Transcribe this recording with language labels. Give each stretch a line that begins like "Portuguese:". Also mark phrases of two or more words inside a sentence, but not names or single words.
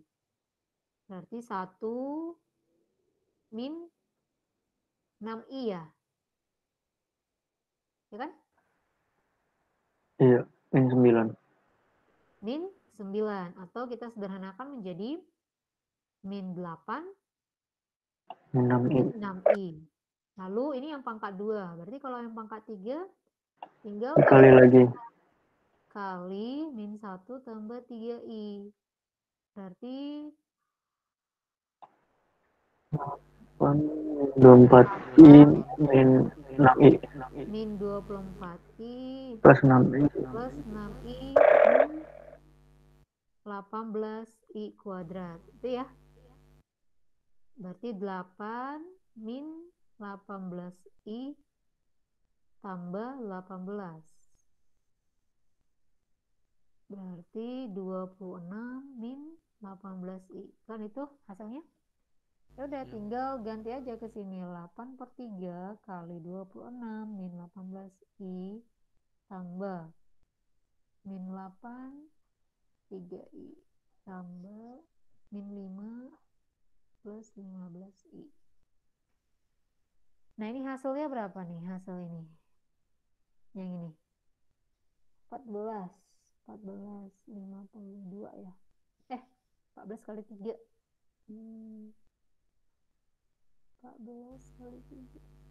Indonesian: Berarti 1 min 6i ya? Ya kan? Iya, min 9. Min 9. Atau kita sederhanakan menjadi min 8 Min 6i. min 6i. Lalu ini yang pangkat 2. Berarti kalau yang pangkat 3 tinggal Dikali lagi. kali min 1 tambah 3i. Berarti 24i min 6i. min 24i Plus 6i. plus 6i min 18i kuadrat. Itu ya. Berarti 8 min 18i tambah 18. Berarti 26 min 18i. Kan itu hasilnya? Ya udah, tinggal ganti aja ke sini. 8/3 kali 26 min 18i tambah min 8 3i tambah min 5 plus 15i. Nah, ini hasilnya berapa nih hasil ini? Yang ini. 14 52 ya. 14 kali 3. 14 kali 3.